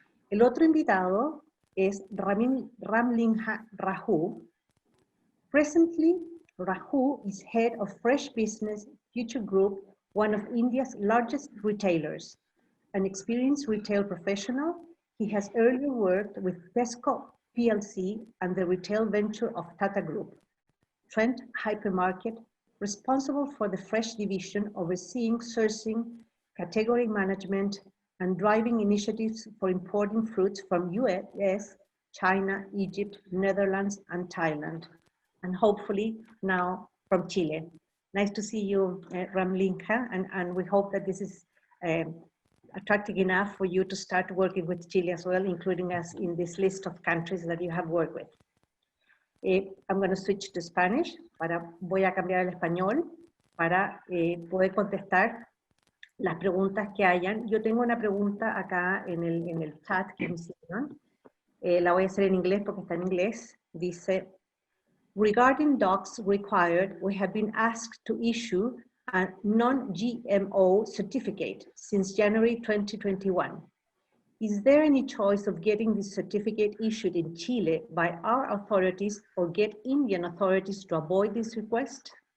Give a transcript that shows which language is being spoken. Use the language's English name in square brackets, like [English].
[Spanish] El otro invitado es Ramlingha Rahu. [English] Presently, Rahu is head of Fresh Business Future Group, one of India's largest retailers. An experienced retail professional, he has earlier worked with Tesco PLC and the retail venture of Tata Group, Trent Hypermarket, responsible for the fresh division, overseeing sourcing, category management, and driving initiatives for importing fruits from US, China, Egypt, Netherlands, and Thailand, and hopefully now from Chile. Nice to see you, Ramlingha, and we hope that this is attractive enough for you to start working with Chile as well, including us in this list of countries that you have worked with. I'm going to switch to Spanish. [Spanish] Voy a cambiar al español para poder contestar las preguntas que hayan. Yo tengo una pregunta acá en el chat que me hicieron. La voy a hacer en inglés porque está en inglés. Dice, [English] regarding dogs required, we have been asked to issue a non-GMO certificate since January 2021. Is there any choice of getting this certificate issued in Chile by our authorities or get Indian authorities to avoid this request?